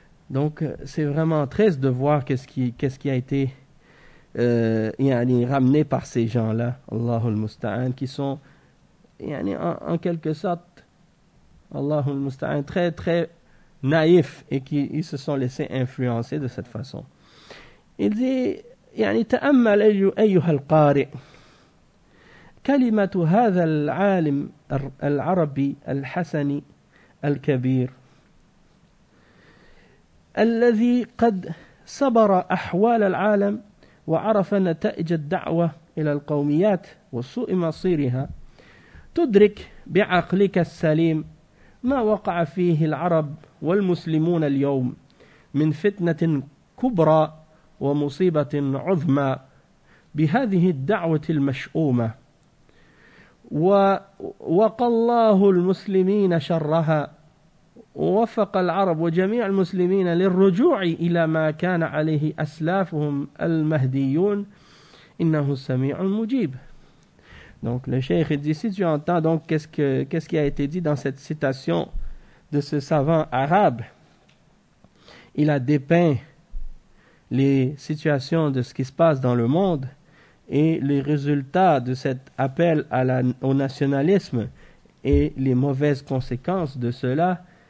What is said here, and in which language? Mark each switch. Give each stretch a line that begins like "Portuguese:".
French: Donc, c'est vraiment triste de voir qu'est-ce qui a été ramené par ces gens-là,
Arabic: Allahul Musta'an,
French: qui sont, en quelque sorte, Allahul Musta'an, très, très naïfs et qui ils se sont laissés influencer de cette façon. Il dit,
Arabic: تأمل أيها القارئ كلمة هذا العالم العربي الحسني الكبير الذي قد صبر أحوال العالم وعرف نتائج الدعوة إلى القوميات وسوء مصيرها تدرك بعقلك السليم ما وقع فيه العرب والمسلمون اليوم من فتنة كبرى ومصيبة عظمى بهذه الدعوة المشؤومة ووقى الله المسلمين شرها ووفق العرب وجميع المسلمين للرجوع إلى ما كان عليه أسلافهم المهديون إنه السميع المجيب.
French: Donc le cheikh dit, si tu entends donc qu'est-ce qui a été dit dans cette citation de ce savant arabe, il a dépeint les situations de ce qui se passe dans le monde et les résultats de cet appel au nationalisme et les mauvaises conséquences de cela.